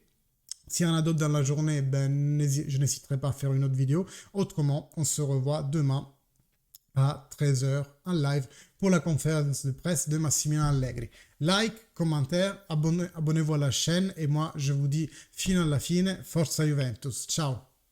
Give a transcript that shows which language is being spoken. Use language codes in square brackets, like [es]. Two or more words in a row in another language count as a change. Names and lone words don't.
[fr] S'il y en a d'autres dans la journée, ben, je n'hésiterai pas à faire une autre vidéo. Autrement, on se revoit demain à 13 h en live pour la conférence de presse de Massimiliano Allegri. Like, commentaire, abonnez-vous à la chaîne et moi, je vous dis [it] fino alla fine, forza Juventus. Ciao!